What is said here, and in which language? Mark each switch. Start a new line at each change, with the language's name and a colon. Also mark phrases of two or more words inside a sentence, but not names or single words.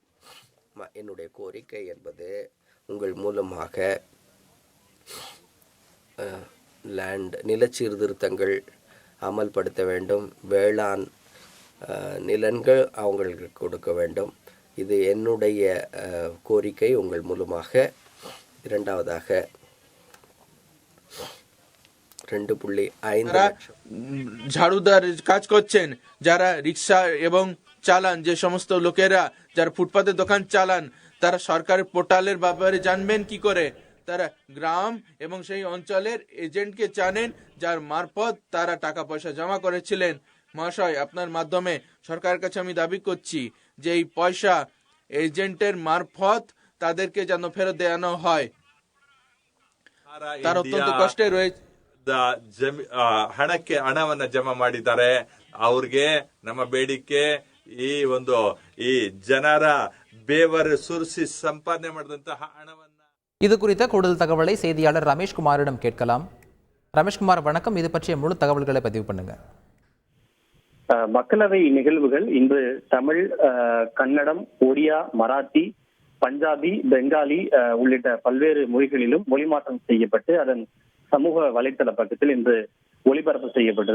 Tamil: என்னுடைய கோரிக்கை என்பது உங்கள் மூலமாக நிலச்சீர்திருத்தங்கள் அமல்படுத்த வேண்டும். வேளாண் நிலங்கள் அவங்களுக்கு கொடுக்க வேண்டும். இது என்னுடைய கோரிக்கை உங்கள் மூலமாக. இரண்டாவதாக 2.5
Bangla: ঝাড়ুদার কাজ করছেন, যারা রিক্সা এবং চালান, যে সমস্ত লোকেরা যারা ফুটপাতে দোকান চালান, তারা সরকারের পোর্টালের ব্যাপারে জানবেন কি করে? তারা গ্রাম এবং সেই অঞ্চলের এজেন্টকে জানেন, যার মারফত তারা টাকা পয়সা জমা করেছিলেন। মহাশয়, আপনার মাধ্যমে সরকারের কাছে আমি দাবি করছি যে এই পয়সা এজেন্টের মারফত তাদেরকে যেন ফেরত দেওয়ানো হয়। তারা অত্যন্ত কষ্টে রয়েছে।
Kannada: ಹಣವನ್ನ ಜಮಾ ಮಾಡಿದ್ದಾರೆ. ಅವ್ರಿಗೆ ನಮ್ಮ ಬೇಡಿಕೆ ಈ ಜನರ ಬೇವರು ಸುರಿಸಿ ಸಂಪಾದನೆ ಮಾಡಿದಂತಹ ಹಣವನ್ನ.
Tamil: இது குறித்த கூடுதல் தகவலை செய்தியாளர் ரமேஷ்குமாரிடம் கேட்கலாம். ரமேஷ்குமார் வணக்கம். இது பற்றிய முழு தகவல்களை பதிவு பண்ணுங்க. மக்களவை நிகழ்வுகள் இன்று தமிழ், கன்னடம், ஒடியா, மராத்தி, பஞ்சாபி, பெங்காலி உள்ளிட்ட பல்வேறு மொழிகளிலும் மொழிமாற்றம் செய்யப்பட்டு அதன் சமூக வலைதள பக்கத்தில் இன்று ஒளிபரப்பு செய்யப்பட்டது.